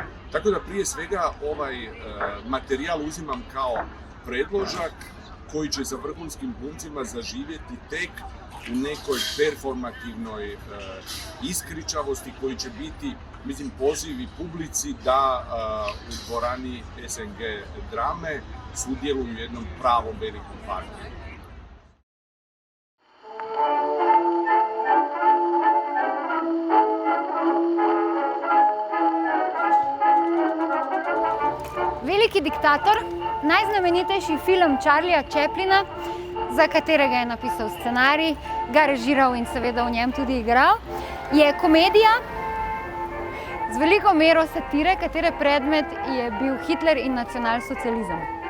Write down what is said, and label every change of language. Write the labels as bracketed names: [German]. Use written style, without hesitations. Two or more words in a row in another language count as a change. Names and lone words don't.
[Croatian] Tako da prije svega ovaj materijal uzimam kao predložak koji će za vrhunskim glumcima zaživjeti tek u nekoj performativnoj iskričavosti koji će biti, mislim, poziv i publici da u dvorani SNG drame sudjeluju u jednom pravom velikom partiju. [Slovenian] Veliki diktator, najznamenitejši film Charlieja Chaplina, za katerega je napisal scenarij, ga režiral in seveda v njem tudi igral, je komedija z veliko mero satire, katere predmet je bil Hitler in nacionalsocializem.